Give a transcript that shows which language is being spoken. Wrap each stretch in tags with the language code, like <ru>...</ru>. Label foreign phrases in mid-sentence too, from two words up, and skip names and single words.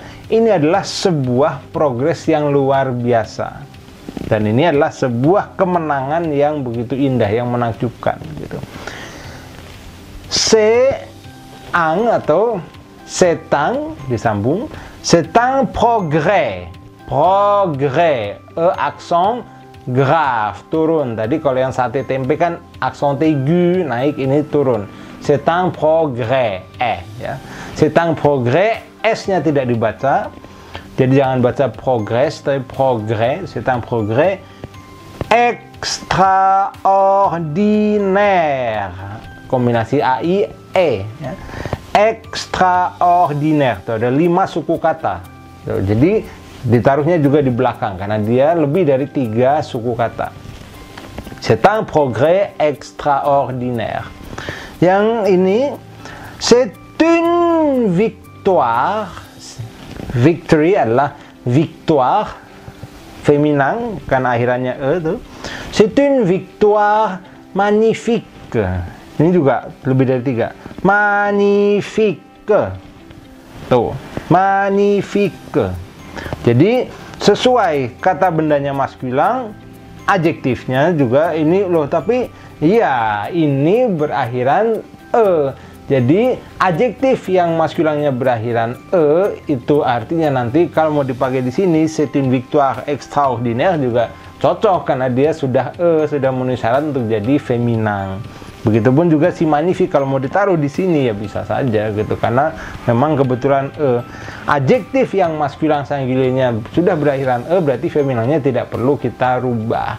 <id>Ini adalah sebuah progres yang luar biasa. Dan ini adalah sebuah kemenangan yang begitu indah, yang menakjubkan gitu. Seang atau setang disambung, setang progrès. progrès. Aksen grave, turun. Tadi kalau yang sate tempe kan aksen aigu, naik, ini turun.</id> <fr>C'est un progrès. Ya. C'est un progrès,</fr> <id>S-nya tidak dibaca. Jadi jangan baca progress, tapi progrès.</id> <fr>C'est un progrès extraordinaire.</fr> <id>Kombinasi AI, E. Ya. Extraordinaire. Tuh, ada 5 suku kata. Tuh, jadi ditaruhnya juga di belakang karena dia lebih dari 3 suku kata. C'est un progrès extraordinaire. Yang ini,</id> <fr>c'est une victoire.</fr> <id>Victory adalah victoire feminin karena akhirannya e tuh.</id> <fr>C'est une victoire magnifique.</fr> <id>Ini juga lebih dari 3. Magnifique. Tuh, magnifique. Jadi sesuai kata bendanya maskulan, adjektifnya juga ini loh, tapi iya ini berakhiran e. Jadi adjektif yang maskulannya berakhiran e itu artinya nanti kalau mau dipakai di sini,</id> <fr>c'est une victoire extraordinaire</fr> <id>juga cocok karena dia sudah sudah memenuhi syarat untuk jadi feminin. Begitupun juga si magnifique kalau mau ditaruh di sini ya bisa saja gitu karena memang kebetulan adjektif yang maskulan singularnya sudah berakhiran berarti femininnya tidak perlu kita rubah.</id>